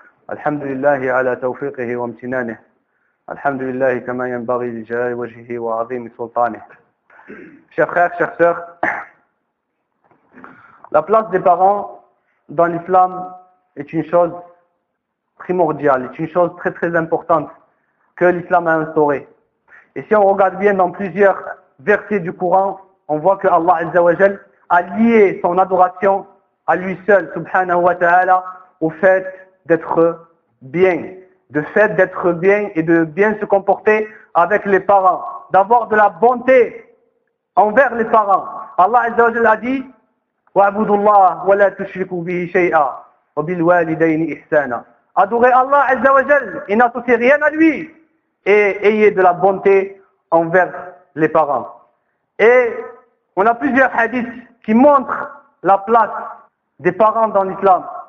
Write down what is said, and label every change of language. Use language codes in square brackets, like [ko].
[ar] الحمد لله على توفيقه وامتنانه، الحمد لله كما ينبغي لجلال وجهه وعظيم سلطانه. [fr] Chers frères, chers sœurs, la place des parents dans l'islam est une chose primordiale, est une chose très très importante que l'islam a instaurée. Et si on regarde bien dans plusieurs versets du Coran, on voit que Allah Azza wa Jal a lié son adoration à lui seul, subhanahu wa ta'ala, au fait d'être bien, de fait d'être bien et de bien se comporter avec les parents, d'avoir de la bonté envers les parents. Allah Azza wa Jalla a dit [ar] وَعْبُدُ اللَّهُ وَلَا تُشْرِكُوا بِهِ شَيْئًا وَبِالْوَالِدَيْنِ إِحْسَانًا. [fr] Adorez Allah Azza wa Jalla et n'associez rien à lui, et ayez de la bonté envers les parents. Et on a plusieurs hadiths qui montrent la place des parents dans l'islam.